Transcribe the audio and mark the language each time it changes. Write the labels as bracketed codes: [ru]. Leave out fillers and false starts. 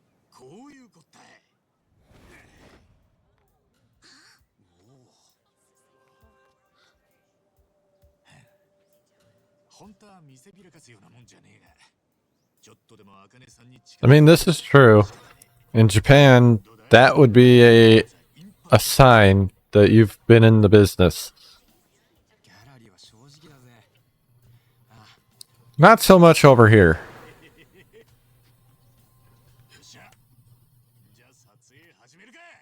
[ja] こういうことだ。本当は見せびらかすようなもんじゃねえが、ちょっとでも茜さんに近 [en] I mean, this is true. In Japan, that would be a sign that you've been in the business. [ja] ギャラリーは正直だぜ。 [en] Not so much over here. [ja] よっしゃ。じゃあ撮影始めるか。